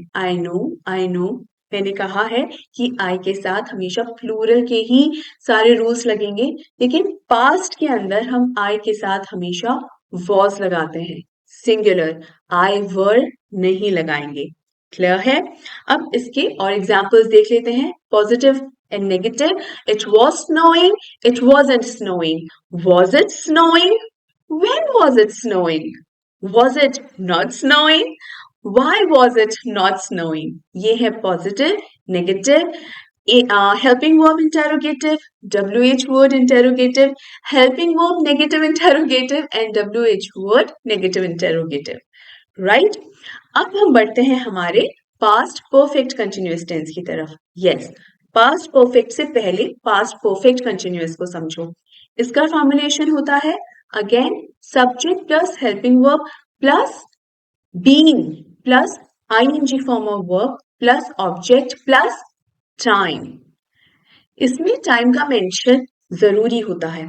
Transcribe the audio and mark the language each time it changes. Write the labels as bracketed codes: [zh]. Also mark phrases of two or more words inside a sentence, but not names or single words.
[en] I know, [hi] मैंने कहा है कि आई के साथ हमेशा प्लूरल के ही सारे रूल्स लगेंगे, लेकिन पास्ट के अंदर हम आई के साथ हमेशा वॉज लगाते हैं, सिंगुलर, [en] I were [hi] नहीं लगाएंगे। क्लियर है? अब इसके और एग्जाम्पल्स देख लेते हैं, [en] positive and negative. it was snowing, it wasn't snowing, was it snowing? When was it snowing? Was it not snowing? Why was it not snowing? [hi] ये है [en] positive, negative, helping verb interrogative, WH word interrogative, helping verb negative interrogative and WH word negative interrogative. Right? [hi] अब हम बढ़ते हैं हमारे [en] past perfect continuous tense [hi] की तरफ. [en] Yes, past perfect [hi] से पहले [en] past perfect continuous [hi] को समझो। इसका फॉर्मुलेशन होता है [en] again subject plus helping verb plus being plus ing form of verb plus object plus time. [hi] इसमें टाइम का मेंशन जरूरी होता है।